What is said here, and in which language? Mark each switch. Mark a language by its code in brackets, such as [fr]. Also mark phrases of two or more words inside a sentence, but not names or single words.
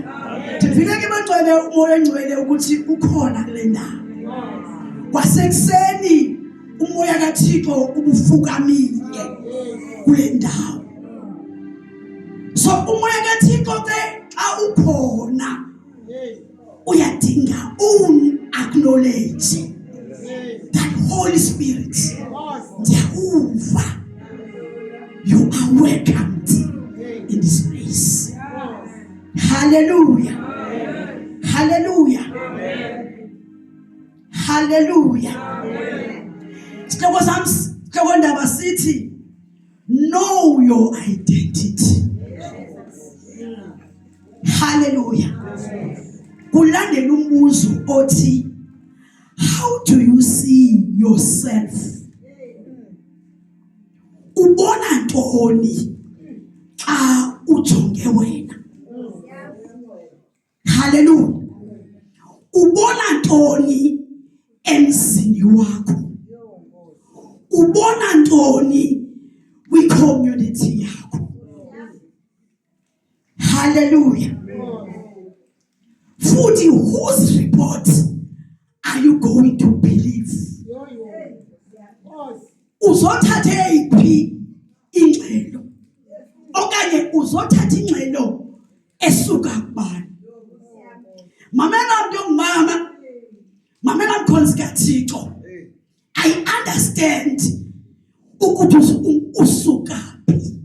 [xh] Ndifike ke bangcwele umoya engcwele ukuthi ukhona kule ndawo. Kwasekuseni umoya kaThixo ubufukamile kule ndawo. So umoya kaThixo ke xa ukhona uyadinga [en] acknowledge that Holy Spirit. Jehovah, you are welcomed in this place. Hallelujah. Hallelujah. [xh] Hallelujah. Sihloko sithi [en] know your identity. Hallelujah. [xh] Kulandela umbuzo othi [en] how do you see yourself? [xh] Ubona ntoni xa ujonge wena? Hallelujah. Ubona ntoni emzini wakho? Ubona ntoni kwi-community yakho? Hallelujah. [en] Futhi whose report are you going to believe? [xh] Uzothatha iphi ingxelo okanye uzothatha ingxelo esuka kubani? Mamela mntu mama, mamela mkhonzi kaThixo. [en] I understand [xh] ukuthi usuka phi.